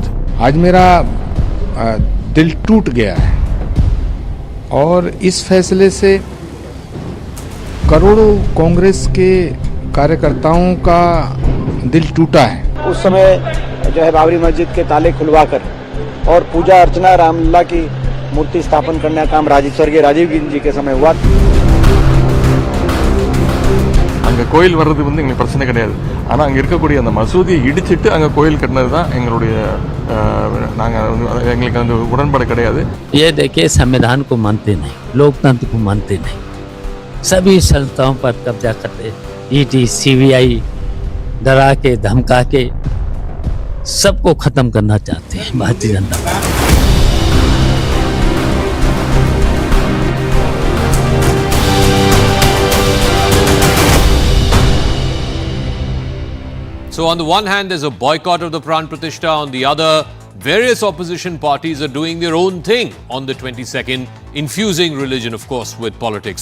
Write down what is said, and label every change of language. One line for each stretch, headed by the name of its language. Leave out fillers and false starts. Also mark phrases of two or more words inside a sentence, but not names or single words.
Hindi: आज मेरा दिल टूट गया है और इस फैसले से करोड़ों कांग्रेस के कार्यकर्ताओं का दिल टूटा है। उस समय जो है बाबरी मस्जिद के ताले खुलवाकर और पूजा अर्चना रामलला की मूर्ति स्थापन करने का काम स्वर्गीय राजीव गांधी जी के समय हुआ।
Tamil: அங்க கோயில் வர்றது எங்களுக்கு பிரச்சனை கிடையாது. ஆனா அங்க இருக்கக்கூடிய அந்த மசூதியை இடிச்சிட்டு அங்க கோயில் கட்டினது தான் எங்களுடைய எங்களுக்கு அந்த உடன்பாடு கிடையாது.
Hindi: ये देखिए, संविधान को मानते नहीं, लोकतंत्र को मानते नहीं, सभी संस्थाओं पर कब्जा करते, ईडी सीबीआई डरा के धमका के सबको खत्म करना चाहते हैं भारतीय जनता पार्टी।
English: So on the one hand, there's a boycott of the Pran Pratishtha. On the other, various opposition parties are doing their own thing on the 22nd, infusing religion, of course, with politics.